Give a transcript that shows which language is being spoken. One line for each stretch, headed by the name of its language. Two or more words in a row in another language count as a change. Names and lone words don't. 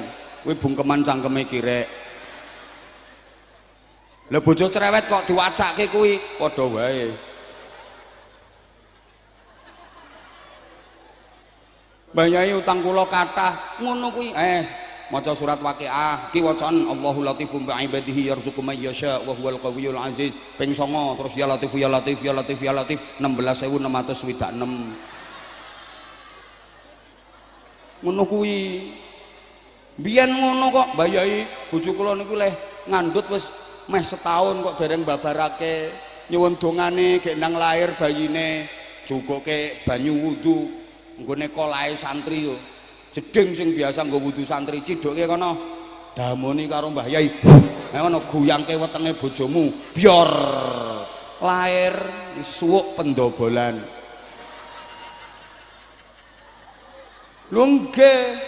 Javanese: Kuwi bungkeman cangkeme kirek. Lah bojo cerewet kok diwacake kuwi padha wae. Bayai utang kula kathah ngono kuwi. Maca surat Waqiah ki wacan
Arabic: الله لطيف بعباده يرزق من يشاء وهو القوي العزيز
Javanese: ping 9 terus
Arabic: يا لطيف يا لطيف يا لطيف يا لطيف
Javanese: 16666 ngono kuwi biyen ngono kok bayai bojo kula niku leh ngandhut wis meh setahun kok dereng babarake nyuwun dongane gek nang lahir bayine jugoke banyu wudu nggone kolahe santri yo jeding sing biasa nggo wudu santri cidoke kono damoni karo Mbah Yai ngono guyangke wetenge bojomu biar lahir suwuk pendobolan lho nggih